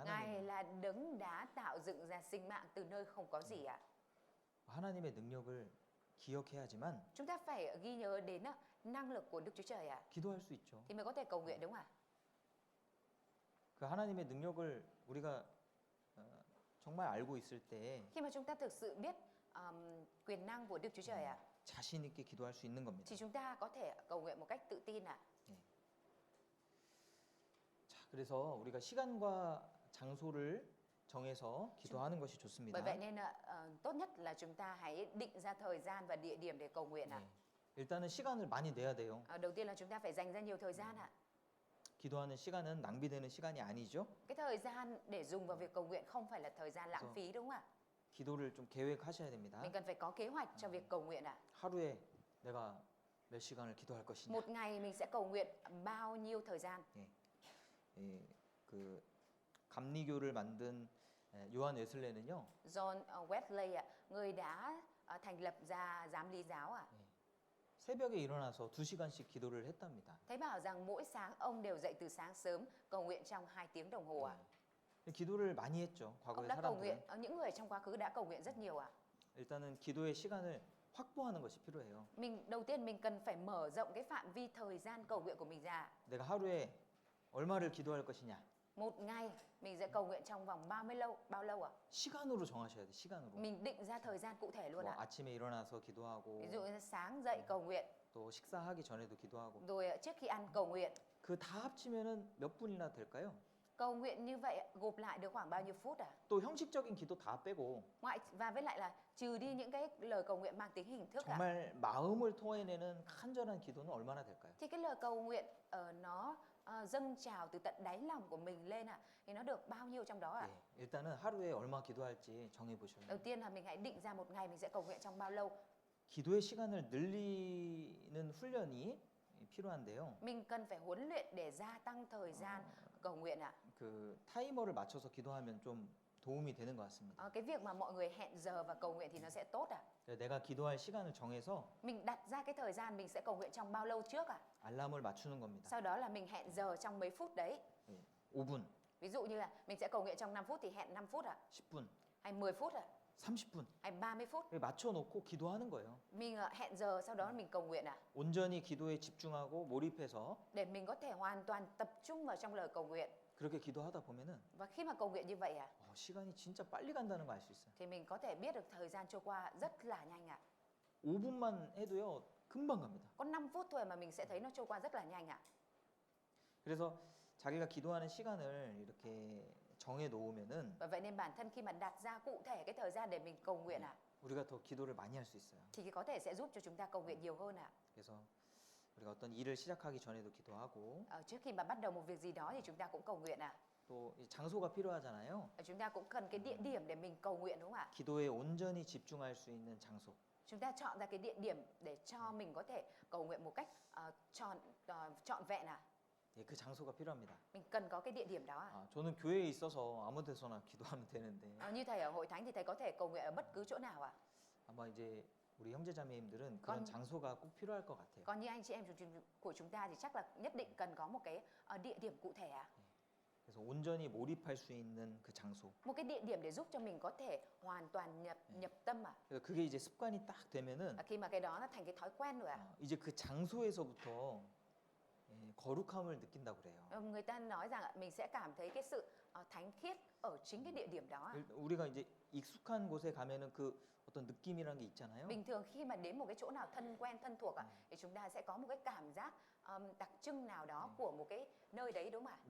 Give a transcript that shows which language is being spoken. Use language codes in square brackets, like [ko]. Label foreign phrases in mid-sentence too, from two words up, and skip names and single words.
[vi] Ngài [ko] 하나님이에요. [vi] là đấng đã tạo dựng ra sinh mạng từ nơi không có gì [ko] 하나님의 능력을 기억해야지만 [vi] Chúng ta phải ghi nhớ đến năng lực của Đức Chúa Trời [ko] 기도할 수 있죠. [vi] thì mới có thể cầu nguyện đúng không ạ? [ko] 그 하나님의 능력을 우리가 정말 알고 있을 때 [vi] Khi mà chúng ta thực sự biết quyền năng của Đức Chúa Trời [ko] 자신 있게 기도할 수 있는 겁니다. [vi] thì chúng ta có thể cầu nguyện một cách tự tin [ko] 자, 그래서 우리가 시간과 장소를 정해서 기도하는 것이 좋습니다. [vi] Bởi vậy nên tốt nhất là chúng ta hãy định ra thời gian và địa điểm để cầu nguyện [ko] 네. 일단은 시간을 많이 내야 돼요. [vi] Đầu tiên là chúng ta phải dành ra nhiều thời gian [ko] 기도하는 시간은 낭비되는 시간이 아니죠. [vi] Cái thời gian để dùng vào việc cầu nguyện không phải là thời gian lãng phí đúng không ạ? [ko] 기도를 좀 계획하셔야 됩니다. [vi] Mình cần phải có kế hoạch cho việc cầu nguyện ạ. [ko] 하루에 내가 몇 시간을 기도할 것이냐. [vi] Một ngày mình sẽ cầu nguyện bao nhiêu thời gian. [ko] 예, 그 감리교를 만든 요한 웨슬레는요. [vi] John Wesley ạ, người đã thành lập ra giám lý giáo ạ. [ko] 새벽에 일어나서 2시간씩 기도를 했답니다. [vi] Thấy bảo rằng mỗi sáng ông đều dậy từ sáng sớm cầu nguyện trong 2 tiếng đồng hồ ạ. [ko] 기도를 많이 했죠. [vi] Ông [ko] 과거의 [vi] đã cầu nguyện, [ko] 사람들은. [vi] những người trong quá khứ đã cầu nguyện rất nhiều ạ. [ko] 일단은 기도의 시간을 확보하는 것이 필요해요. [vi] Đầu tiên mình cần phải mở rộng cái phạm vi thời gian cầu nguyện của mình ra. [ko] 내가 하루에 얼마를 기도할 것이냐. [vi] Một ngày mình sẽ cầu nguyện trong vòng bao lâu ạ? [ko] 시간으로 정하셔야 돼. 시간으로. [vi] Mình định ra thời gian cụ thể luôn [ko] 뭐 [vi] ạ. [ko] 아침에 일어나서 기도하고 [vi] Ví dụ như sáng dậy cầu nguyện, [ko] 또 식사하기 전에도 기도하고 [vi] rồi trước khi ăn cầu nguyện. [ko] 그 다 합치면은 몇 분이나 될까요? [vi] Cầu nguyện như vậy gộp lại được khoảng bao nhiêu phút ạ? [ko] 또 형식적인 기도 다 빼고 [vi] Và với lại là trừ đi những cái lời cầu nguyện mang tính hình thức ạ. [ko] 정말 마음을 토해내는 간절한 기도는 얼마나 될까요? [vi] Thì cái lời cầu nguyện nó dâng trào từ tận đáy lòng của mình lên ạ, thì nó được bao nhiêu trong đó ạ? [ko] 예, 일단은 하루에 얼마 기도할지 정해 보셔요. [vi] Đầu tiên là mình hãy định ra một ngày mình sẽ cầu nguyện trong bao lâu. [ko] 기도의 시간을 늘리는 훈련이 필요한데요. [vi] Mình cần phải huấn luyện để gia tăng thời gian cầu nguyện ạ. [ko] 그 타이머를 맞춰서 기도하면 좀 도움이 되는 것 같습니다. [vi] Cái việc mà mọi người hẹn giờ và cầu nguyện thì nó sẽ tốt ạ. [ko] 내가 기도할 시간을 정해서 [vi] Mình đặt ra cái thời gian mình sẽ cầu nguyện trong bao lâu trước ạ. [ko] 알람을 맞추는 겁니다. [vi] Sau đó là mình hẹn giờ trong mấy phút đấy. [ko] 예, 5분, [vi] Ví dụ như là mình sẽ cầu nguyện trong 5 phút thì hẹn 5 phút ạ, [ko] 10분, [vi] hay 10 phút ạ, [ko] 30분 [vi] hay 30 phút. [ko] 맞춰놓고 기도하는 거예요. [vi] Mình hẹn giờ sau đó mình cầu nguyện ạ. [ko] 온전히 기도에 집중하고 몰입해서 [vi] Để mình có thể hoàn toàn tập trung vào trong lời cầu nguyện. [ko] 그렇게 기도하다 보면은 [vi] Và khi mà cầu nguyện như vậy ạ, [ko] 시간이 진짜 빨리 간다는 거 알 수 있어요. [vi] thì mình có thể biết được thời gian trôi qua rất là nhanh ạ. [ko] 5분만 해도요 금방 갑니다. [vi] Có 5 phút thôi mà mình sẽ thấy nó trôi qua rất là nhanh ạ. [ko] 그래서 자기가 기도하는 시간을 이렇게 정해 놓으면은 [vi] Và vậy nên bản thân khi mà đặt ra cụ thể cái thời gian để mình cầu nguyện ạ, [ko] 우리가 더 기도를 많이 할 수 있어요. [vi] thì có thể sẽ giúp cho chúng ta cầu nguyện nhiều hơn ạ. [ko] 그래서 우리가 어떤 일을 시작하기 전에도 기도하고 [vi] Trước khi mà bắt đầu một việc gì đó thì chúng ta cũng cầu nguyện ạ. [ko] 또 이 장소가 필요하잖아요. [vi] Chúng ta cũng cần cái địa điểm để mình cầu nguyện đúng không ạ? [ko] 기도에 온전히 집중할 수 있는 장소. [vi] Chúng ta chọn ra cái địa điểm để cho mình có thể cầu nguyện một cách trọn vẹn ạ. [ko] 예, 그 장소가 필요합니다. [vi] Mình cần có cái địa điểm đó ạ. [ko] 저는 교회에 있어서 아무 데서나 기도하면 되는데 [vi] Như thầy ở hội thánh thì thầy có thể cầu nguyện ở bất cứ chỗ nào ạ. [ko] 아마 이제 우리 형제자매님들은 [vi] con- [ko] 그런 장소가 꼭 필요할 것 같아요. [vi] Còn như anh chị em của chúng ta thì chắc là nhất định cần có một cái địa điểm cụ thể ạ. [ko] 그래서 온전히 몰입할 수 있는 그 장소. [vi] Một cái địa điểm để giúp cho mình có thể hoàn toàn nhập tâm ạ. [ko] 그래서 그게 이제 습관이 딱 되면은 [vi] Khi mà cái đó nó thành cái thói quen rồi ạ. [ko] 이제 그 장소에서부터 거룩함을 느낀다고 그래요. [vi] Người ta nói rằng mình sẽ cảm thấy cái sự thánh khiết ở chính cái địa điểm đó ạ. [ko] 우리가 이제 익숙한 곳에 가면은 그 어떤 느낌이란 게 있잖아요. [vi] Bình thường khi mà đến một cái chỗ nào thân quen thân thuộc ạ, thì chúng ta sẽ có một cái cảm giác đặc trưng nào đó của một cái nơi đấy đúng không ạ?